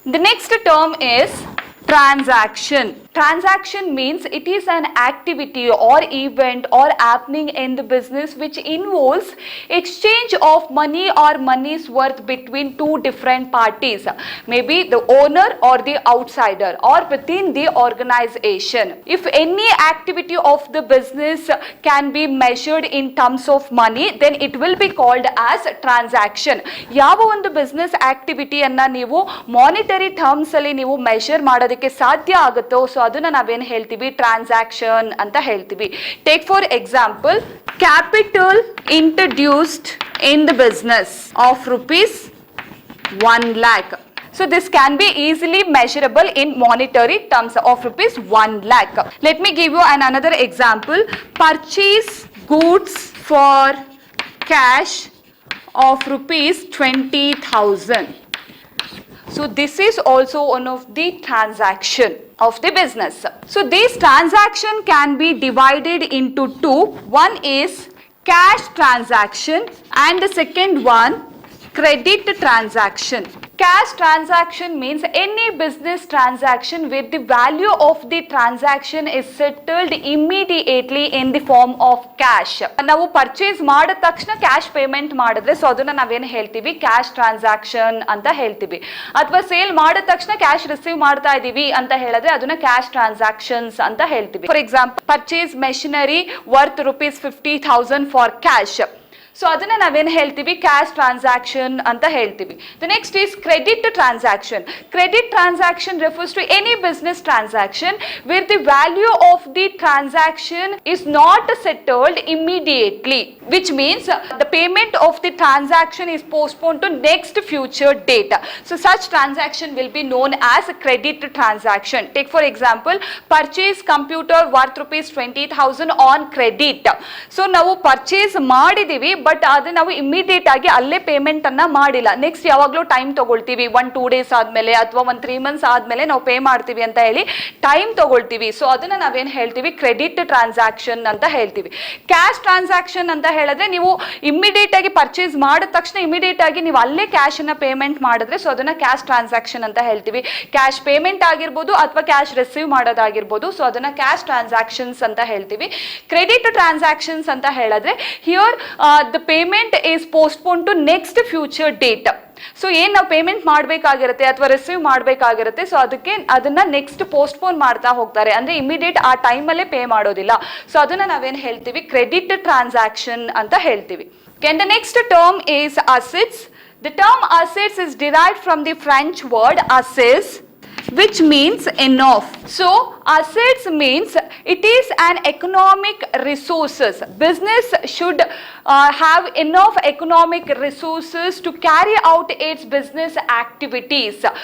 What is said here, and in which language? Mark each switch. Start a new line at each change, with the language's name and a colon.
English: The next term is transaction. Transaction means it is an activity or event or happening in the business which involves exchange of money or money's worth between two different parties, maybe the owner or the outsider or within the organization. If any activity of the business can be measured in terms of money, then it will be called as transaction.
Kannada: ಯಾವ ಒಂದು business ಆಕ್ಟಿವಿಟಿಯನ್ನ ನೀವು monetary terms ಅಲ್ಲಿ ನೀವು measure ಮಾಡೋದಕ್ಕೆ ಸಾಧ್ಯ ಆಗುತ್ತೋ so ಅದನ್ನ ನಾವೇನ್ ಹೇಳ್ತೀವಿ, ಟ್ರಾನ್ಸಾಕ್ಷನ್ ಅಂತ ಹೇಳ್ತೀವಿ.
English: Take for example, capital introduced in the business of rupees 1 lakh. So this can be easily measurable in monetary terms of rupees 1 lakh. Let me give you another example. Purchase goods for cash of rupees 20,000. So this is also one of the transaction of the business. So this transaction can be divided into two. One is cash transaction and the second one credit transaction. Cash transaction means any business transaction where the value of the transaction is settled immediately in the form of cash.
Kannada: ನಾವು purchase ಮಾಡಿದ ತಕ್ಷಣ cash payment ಮಾಡಿದ್ರೆ so ಅದನ್ನ ನಾವೇನು ಹೇಳ್ತೀವಿ, cash transaction ಅಂತ ಹೇಳ್ತೀವಿ. ಅಥವಾ ಸೇಲ್ ಮಾಡಿದ ತಕ್ಷಣ ಕ್ಯಾಶ್ ರಿಸೀವ್ ಮಾಡ್ತಾ ಇದೀವಿ ಅಂತ ಹೇಳಿದ್ರೆ ಅದನ್ನ ಕ್ಯಾಶ್ ಟ್ರಾನ್ಸಾಕ್ಷನ್ಸ್ ಅಂತ ಹೇಳ್ತೀವಿ.
English: For example, purchase machinery worth rupees 50,000 for cash.
Kannada: So ಅದನ್ನ ನಾವೇನು ಹೇಳ್ತೀವಿ, ಕ್ಯಾಶ್ ಟ್ರಾನ್ಸಾಕ್ಷನ್ ಅಂತ ಹೇಳ್ತೀವಿ.
English: The next is credit transaction. Credit transaction refers to any business transaction where the value of the transaction is not settled immediately, which means the payment of the transaction is postponed to next future date. So such transaction will be known as credit transaction. Take for example, purchase computer worth rupees 20,000 on credit.
Kannada: So ನಾವು purchase ಮಾಡಿದೀವಿ, but ಅದು ನಾವು immediate ಆಗಿ ಅಲ್ಲೇ payment ಅನ್ನ ಮಾಡಿಲ್ಲ. Next ಯಾವಾಗಲೂ time ತಗೊಳ್ತೀವಿ,
English: 1-2 days
Kannada: ಆದ್ಮೇಲೆ ಅಥವಾ
English: 1-3 months
Kannada: ಆದ್ಮೇಲೆ ನಾವು ಪೇ ಮಾಡ್ತೀವಿ ಅಂತ ಹೇಳಿ ಟೈಮ್ ತಗೊಳ್ತೀವಿ. ಸೊ ಅದನ್ನ ನಾವೇನು ಹೇಳ್ತೀವಿ, ಕ್ರೆಡಿಟ್ ಟ್ರಾನ್ಸಾಕ್ಷನ್ ಅಂತ ಹೇಳ್ತೀವಿ. ಕ್ಯಾಶ್ ಟ್ರಾನ್ಸಾಕ್ಷನ್ ಅಂತ ಹೇಳಿದ್ರೆ ನೀವು ಇಮಿಡಿಯೇಟ್ ಆಗಿ ಪರ್ಚೇಸ್ ಮಾಡಿದ ತಕ್ಷಣ ಇಮಿಡಿಯೇಟ್ ಆಗಿ ನೀವು ಅಲ್ಲೇ ಕ್ಯಾಶ್ ಅನ್ನ ಪೇಮೆಂಟ್ ಮಾಡಿದ್ರೆ ಸೊ ಅದನ್ನ ಕ್ಯಾಶ್ ಟ್ರಾನ್ಸಾಕ್ಷನ್ ಅಂತ ಹೇಳ್ತೀವಿ. ಕ್ಯಾಶ್ ಪೇಮೆಂಟ್ ಆಗಿರ್ಬೋದು ಅಥವಾ ಕ್ಯಾಶ್ ರಿಸೀವ್ ಮಾಡೋದಾಗಿರ್ಬೋದು, ಸೊ ಅದನ್ನ ಕ್ಯಾಶ್ ಟ್ರಾನ್ಸಾಕ್ಷನ್ಸ್ ಅಂತ ಹೇಳ್ತೀವಿ.
English: credit transactions
Kannada: ಅಂತ ಹೇಳಿದ್ರೆ
English: Here the payment is postponed to next future date.
Kannada: So ಏನ್ ನಾವು ಪೇಮೆಂಟ್ ಮಾಡಬೇಕಾಗಿರುತ್ತೆ ಅಥವಾ ರಿಸೀವ್ ಮಾಡಬೇಕಾಗಿರುತ್ತೆ, ಸೊ ಅದನ್ನ ನೆಕ್ಸ್ಟ್ ಪೋಸ್ಟ್ಪೋನ್ ಮಾಡ್ತಾ ಹೋಗ್ತಾರೆ, ಅಂದ್ರೆ ಇಮಿಡಿಯೇಟ್ ಆ ಟೈಮಲ್ಲೇ ಪೇ ಮಾಡೋದಿಲ್ಲ. ಸೊ ಅದನ್ನ ನಾವೇನು ಹೇಳ್ತೀವಿ, ಕ್ರೆಡಿಟ್ ಟ್ರಾನ್ಸಾಕ್ಷನ್ ಅಂತ ಹೇಳ್ತೀವಿ.
English: And the next term is assets. The term assets is derived from the French word asses, which means enough. So assets means it is an economic resources. Business should have enough economic resources to carry out its business activities.